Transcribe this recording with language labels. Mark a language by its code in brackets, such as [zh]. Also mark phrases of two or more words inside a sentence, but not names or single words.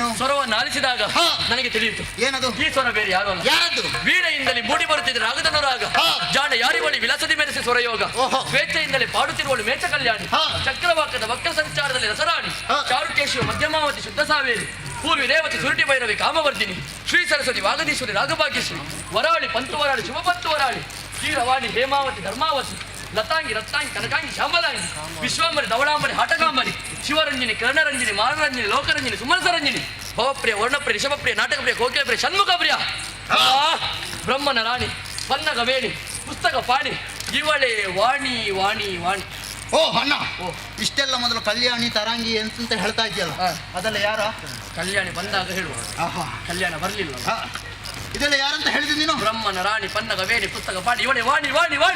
[kn] ಸ್ವರವನ್ನು ಆಲಿಸಿದಾಗ ನನಗೆ ತಿಳಿಯಿತು. ಏನದು? ಈ ಸ್ವರ ಬೇರೆ ಯಾರು ಅಲ್ಲ, ಯಾರದ್ದು? ವೀಣೆಯಿಂದಲೇ ಮೂಡಿ ಬರುತ್ತಿದ್ದ ರಾಗದನು ರಾಗ, ಜಾಣ ಯಾರಿ ಬಳಿ ವಿಲಾಸದಿ ಮೆರೆಸಿ ಸ್ವರಯೋಗ, ಸ್ವೇಚ್ಛೆಯಿಂದಲೇ ಪಾಡುತ್ತಿರುವಳು ಮೇಚ ಕಲ್ಯಾಣಿ, ಚಕ್ರವಾಕದ ವಕ್ರ ಸಂಚಾರದಲ್ಲಿ ರಸರಾಣಿ, ಚಾರುಕೇಶಿಯ ಮಧ್ಯಮಾವತಿ ಶುದ್ಧ ಸಾವೇರಿ, ಪೂರ್ವಿ ರೇವತಿ ಸುರುಟಿ ಭೈರವಿ ಕಾಮವರ್ಧಿನಿ, ಶ್ರೀ ಸರಸ್ವತಿ ವಾಗದೀಶ್ವರಿ ರಾಗಭಾಗ್ಯಶ್ರೀ, ವರಾಳಿ ಪಂತುವರಾಳಿ ಶುಭಪಂತುವರಾಳಿ, ಕ್ಷೀರವಾಣಿ ಹೇಮಾವತಿ ಧರ್ಮಾವತಿ, ಲತಾಂಗಿ ರತ್ನಾಂಗಿ ಕನಕಾಂಗಿ ಶ್ಯಾಮಲಾಂಗಿ, ವಿಶ್ವಾಂಬರಿ ಧವಳಾಂಬರಿ ಹಾಟಕಾಂಬರಿ, ಶಿವರಂಜನಿ ಕರ್ಣರಂಜನಿ ಮಾನರಂಜನಿ ಲೋಕರಂಜನಿ ಸುಮನಸರಂಜನಿ, ಭವಪ್ರಿಯ ವರ್ಣಪ್ರಿಯ ರಿಷಭಪ್ರಿಯ ನಾಟಕಪ್ರಿಯ ಕೋಕಿಲಪ್ರಿಯ ಷಣ್ಮುಖಪ್ರಿಯ, ಬ್ರಹ್ಮನ ರಾಣಿ ಪನ್ನಗ ವೇಣಿ ಪುಸ್ತಕ ಪಾಣಿ, ಇವಳೆ ವಾಣಿ ವಾಣಿ ವಾಣಿ. ಓ ಅಣ್ಣ, ಇಷ್ಟೆಲ್ಲ ಮೊದಲು ಕಲ್ಯಾಣಿ ತರಂಗಿ ಅಂತ ಹೇಳ್ತಾ ಇದೆಯಲ್ಲ, ಅದೆಲ್ಲ ಯಾರ? ಕಲ್ಯಾಣಿ ಬಂದಾಗ ಹೇಳುವ, ಕಲ್ಯಾಣ ಬರ್ಲಿಲ್ಲ. ಇದೆಲ್ಲ ಯಾರಂತ ಹೇಳಿದ್ರು ನೀನು? ಬ್ರಹ್ಮನ ರಾಣಿ ಪನ್ನಗ ವೇಣಿ ಪುಸ್ತಕ ಪಾಣಿ, ಇವಳೆ ವಾಣಿ ವಾಣಿ ವಾಣಿ.